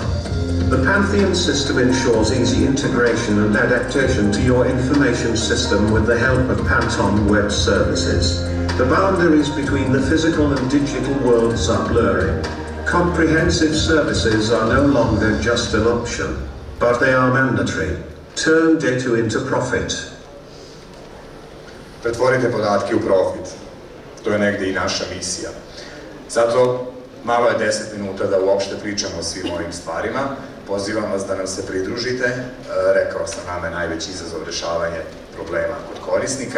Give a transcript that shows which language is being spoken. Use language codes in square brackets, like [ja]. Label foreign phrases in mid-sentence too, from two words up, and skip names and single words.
[en] The Pantheon system ensures easy integration and adaptation to your information system with the help of Panton Web Services. The boundaries between the physical and digital worlds are blurring. Comprehensive services are no longer just an option, but they are mandatory. Turn data into profit. [sr] Pretvorite podatke u profit. To je negde i naša misija. Zato malo je 10 minuta da uopšte pričamo o svim ovim stvarima. Pozivam vas da nam se pridružite. Rekao sam, nama je najveći izazov rešavanje problema kod korisnika.